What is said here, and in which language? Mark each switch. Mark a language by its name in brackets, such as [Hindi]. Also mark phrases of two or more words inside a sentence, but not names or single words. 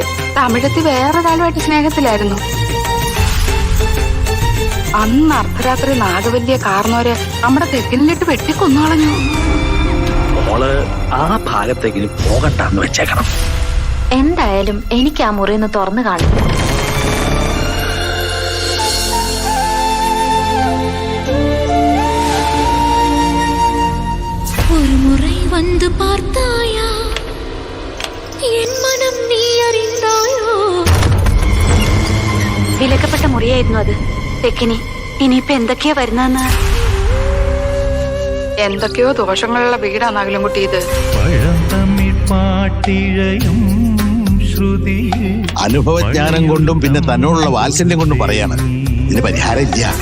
[Malayalam] തമിഴത്തി വേറൊരാളുമായിട്ട് സ്നേഹത്തിലായിരുന്നു. അന്ന് അർദ്ധരാത്രി നാഗവല്ലിയെ കാർന്നോരെ നമ്മുടെ തെക്കിനിലിട്ട് വെട്ടിക്കൊന്നുകളഞ്ഞു. മോള് ആ ഭാഗത്തെങ്കിലും പോകണ്ടെന്ന് വെച്ചേക്കണം. എന്തായാലും എനിക്ക് ആ മുറിന്ന് തുറന്നു കാണും. [Tamil] ஒரு முறை வந்து பார்த்தாயா என் மனம் நீ அறிந்தாயோ. [Malayalam] വിലക്കപ്പെട്ട മുറിയായിരുന്നു അത്. തെക്കിനി ഇനിയിപ്പൊ എന്തൊക്കെയാ വരുന്നതെന്ന്. എന്തൊക്കെയോ ദോഷങ്ങളുള്ള വീടാണ് അകലംകുട്ടി ഇത്. അനുഭവജ്ഞാനം കൊണ്ടും പിന്നെ തന്നോടുള്ള വാത്സല്യം കൊണ്ടും പറയാണ് ഇതിന് പരിഹാരം ഇല്ല.